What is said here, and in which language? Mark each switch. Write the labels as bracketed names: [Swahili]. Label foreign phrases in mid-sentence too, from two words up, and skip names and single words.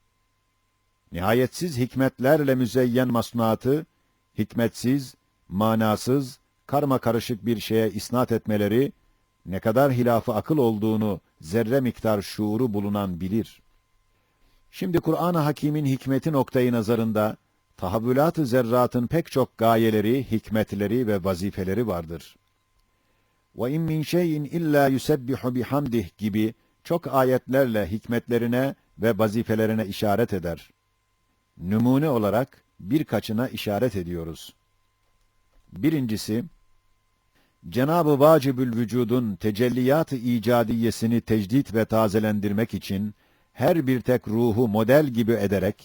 [Turkish] Nihayetsiz hikmetlerle müzeyyen masnuatı, hikmetsiz, manasız, karma karışık bir şeye isnat etmeleri, ne kadar hilafı akıl olduğunu zerre miktar şuuru bulunan bilir. Şimdi Kur'an-ı Hakîm'in hikmeti noktayı nazarında, tahabbülat-ı zerratın pek çok gayeleri, hikmetleri ve vazifeleri vardır. [Arabic] وَاِنْ مِنْ شَيْءٍ اِلَّا يُسَبِّحُ بِحَمْدِهِ [Turkish] gibi çok ayetlerle hikmetlerine ve vazifelerine işaret eder. Numune olarak birkaçına işaret ediyoruz. Birincisi, Cenab-ı Vacibül Vücud'un tecelliyat-ı icadiyesini tecdit ve tazelendirmek için her bir tek ruhu model gibi ederek,